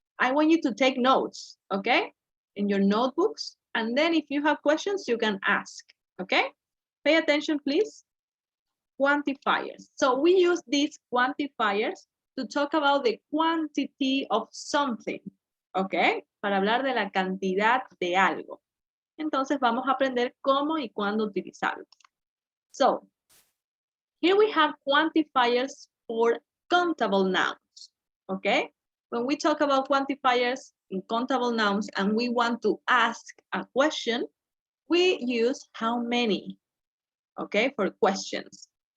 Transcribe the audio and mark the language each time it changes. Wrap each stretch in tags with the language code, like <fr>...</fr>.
<en>I want you to take notes, okay? In your notebooks. And then if you have questions, you can ask, okay? Pay attention, please. Quantifiers. So we use these quantifiers to talk about the quantity of something, okay?</en> <es>Para hablar de la cantidad de algo. Entonces vamos a aprender cómo y cuándo utilizarlo.</es> <en>So, here we have quantifiers for countable nouns, okay? When we talk about quantifiers in countable nouns and we want to ask a question, we use how many, okay, for questions.</en>